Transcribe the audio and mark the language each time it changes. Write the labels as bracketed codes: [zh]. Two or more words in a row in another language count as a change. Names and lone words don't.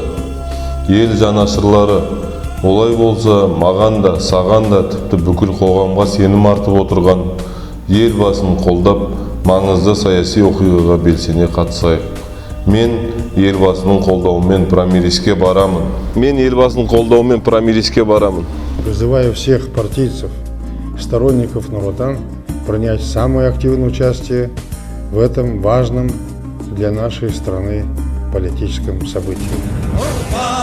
[kk] Ел жанашырлары, олай болса маған да, саған да, тіпті бүкіл қоғамға сенім артып отырған елбасын қолдап, маңызды саяси оқиғаға белсене қатысайық. Мен елбасының қолдауымен праймериске барамын. [ru] Призываю всех партийцев, сторонников Нур-Отан принять самое активное участие в этом важном для нашей страны политическом событии.